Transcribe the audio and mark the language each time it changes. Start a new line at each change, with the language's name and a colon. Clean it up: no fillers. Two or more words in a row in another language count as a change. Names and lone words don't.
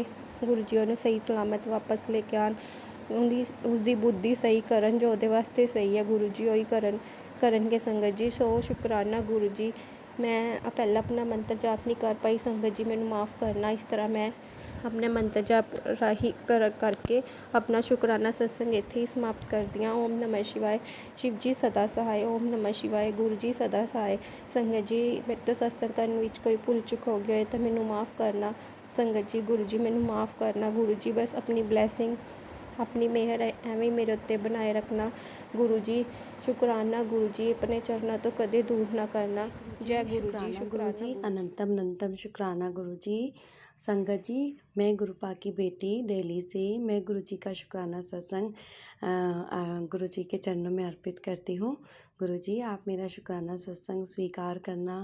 Punjabi: ਗੁਰੂ ਜੀ ਉਹਨੂੰ ਸਹੀ ਸਲਾਮਤ ਵਾਪਸ ਲੈ ਕੇ ਆਉਣ, ਉਸਦੀ ਬੁੱਧੀ ਸਹੀ ਕਰਨ, ਜੋ ਉਹਦੇ ਵਾਸਤੇ ਸਹੀ ਹੈ ਗੁਰੂ ਜੀ ਉਹੀ ਕਰਨਗੇ ਸੰਗਤ ਜੀ। ਸੋ ਸ਼ੁਕਰਾਨਾ ਗੁਰੂ ਜੀ। ਮੈਂ ਪਹਿਲਾਂ ਆਪਣਾ ਮੰਤਰ ਜਾਪ ਨਹੀਂ ਕਰ ਪਾਈ ਸੰਗਤ ਜੀ, ਮੈਨੂੰ ਮਾफ़ ਕਰਨਾ। ਇਸ ਤਰ੍ਹਾਂ ਮੈਂ ਆਪਣੇ ਮੰਤਰ ਜਾਪ ਰਾਹੀਂ ਕਰਕੇ ਆਪਣਾ ਸ਼ੁਕਰਾਨਾ ਸਤਸੰਗ ਇੱਥੇ ਹੀ ਸਮਾਪਤ ਕਰਦੀ ਹਾਂ।
Hindi: ओम नमः शिवाय। शिव जी सदा सहाय। ओम नमः शिवाय। गुरु जी सदा सहाय। संगत जी,
Punjabi: ਮੇਰੇ ਤੋਂ ਸਤਸੰਗ ਕਰਨ ਵਿੱਚ ਕੋਈ ਭੁੱਲ ਚੁੱਕ ਹੋ ਗਿਆ ਹੋਏ ਤਾਂ ਮੈਨੂੰ ਮਾफ़ ਕਰਨਾ ਸੰਗਤ ਜੀ। ਗੁਰੂ ਜੀ ਮੈਨੂੰ ਮਾफ़ ਕਰਨਾ ਗੁਰੂ ਜੀ। ਬਸ ਆਪਣੀ ਬਲੈਸਿੰਗ, ਆਪਣੀ ਮਿਹਰ ਐਵੇਂ ਮੇਰੇ ਉੱਤੇ ਬਣਾਏ ਰੱਖਣਾ ਗੁਰੂ ਜੀ।
Hindi: शुकराना गुरु जी,
Punjabi: ਅਪਣੇ ਚਰਣਾਂ ਤੋਂ ਕਦੇ ਦੂਰ ਨਾ ਕਰਨਾ।
Hindi: जय गुरु जी। शुक्राना गुरु जी, अनंतम अनंतम शुक्राना गुरु जी। संगत जी, मैं गुरुपा की बेटी दिल्ली से, मैं गुरु जी का शुक्राना सत्संग गुरु जी के चरणों में अर्पित करती हूँ। गुरु जी, आप मेरा शुक्राना सत्संग स्वीकार करना।